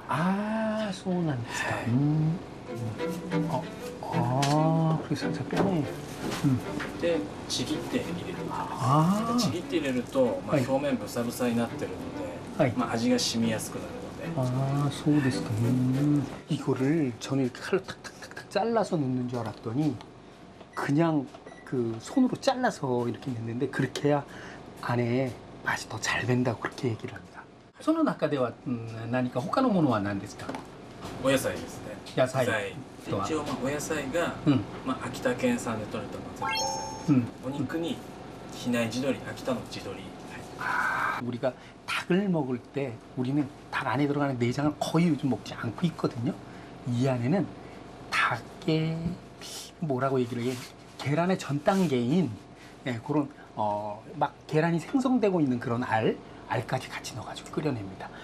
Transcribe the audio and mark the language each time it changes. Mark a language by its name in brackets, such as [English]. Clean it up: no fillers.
[Japanese] ああ、そうなんですか。はいああ、これ [Korean] 살짝 빼네。 [Japanese] でちぎって入れる。ああ。ちぎって入れると、はい表面ブサブサになってるので、はい。味が染みやすくなるので。 아, 소데스까. [Korean] 이거를 저는 이렇게 칼로 탁탁탁탁 잘라서 넣는 줄 알았더니 그냥 그 손으로 잘라서 이렇게 넣는데 그렇게 해야 안에 맛이 더 잘 된다고 그렇게 얘기를 합니다. [Japanese] その中では何か他のものは何ですか。お野菜ですね。野菜一応お野菜が、秋田県産で採れた松野野菜。お肉に比内地鶏、秋田の地鶏。 [Korean] 우리가 닭을 먹을 때 우리는 닭 안에 들어가는 내장을 거의 요즘 먹지 않고 있거든요. 이 안에는 닭의 뭐라고 얘기를 해? 계란의 전 단계인 그런 막 계란이 생성되고 있는 그런 알까지 같이 넣어가지고 끓여냅니다.